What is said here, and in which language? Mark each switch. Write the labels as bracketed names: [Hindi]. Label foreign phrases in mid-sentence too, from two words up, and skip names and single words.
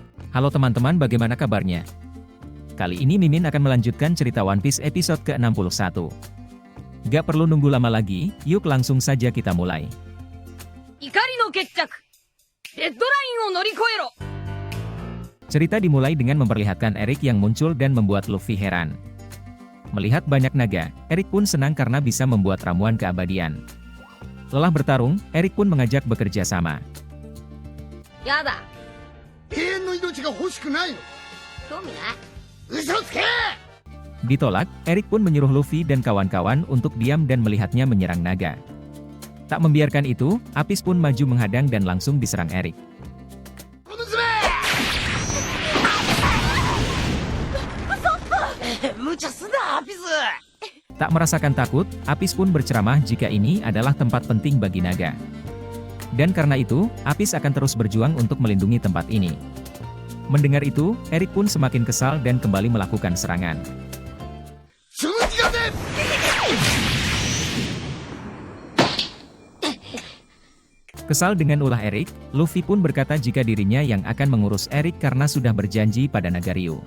[Indonesian] Halo teman-teman, bagaimana kabarnya? Kali ini Mimin akan melanjutkan cerita One Piece episode ke-61. Gak perlu nunggu lama lagi, yuk langsung saja kita mulai. [Japanese] 怒りの決着。デッドラインを乗り越えろ. [Indonesian] Cerita dimulai dengan memperlihatkan Eric yang muncul dan membuat Luffy heran. Melihat banyak naga, Eric pun senang karena bisa membuat ramuan keabadian. Lelah bertarung, Eric pun mengajak bekerja sama. [Japanese] Yada. 永遠の命が欲しくないの。興味ない。嘘つけ。 [Indonesian] Ditolak, Eric pun menyuruh Luffy dan kawan-kawan untuk diam dan melihatnya menyerang naga. Tak membiarkan itu, Apis pun maju menghadang dan langsung diserang Eric. [Japanese] この爪。無茶すな、アピス。 [Indonesian] Tak merasakan takut, Apis pun berceramah jika ini adalah tempat penting bagi naga. Dan karena itu, Apis akan terus berjuang untuk melindungi tempat ini. Mendengar itu, Eric pun semakin kesal dan kembali melakukan serangan. Kesal dengan ulah Eric, Luffy pun berkata jika dirinya yang akan mengurus Eric karena sudah berjanji pada naga Ryu.